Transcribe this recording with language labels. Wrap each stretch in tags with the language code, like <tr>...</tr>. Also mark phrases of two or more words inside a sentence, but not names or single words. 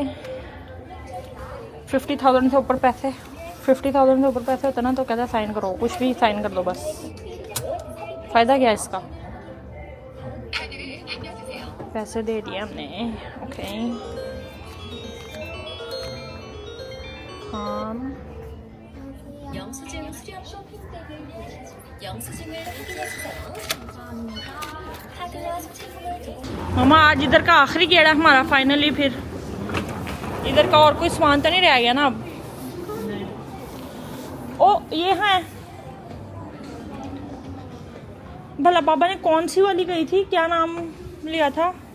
<hi>50,000 से ऊपर पैसे, 50,000 से ऊपर पैसे होते ना तो कहता है साइन करो, कुछ भी साइन कर दो बस। फ़ायदा क्या है इसका? पैसे दे दिए हमने। ओके हाँ,</hi> <ko>영수증 수령 쇼핑백을 영수증을 확인해주세요. 카드와 소지품을 두</ko> <hi>मामा आज इधर का आखिरी गेड़ा हमारा फाइनली। फिर इधर का और कोई सामान तो नहीं रह गया ना अब? ओ ये है भला, पापा ने कौन सी वाली गई थी, क्या नाम लिया था?</hi>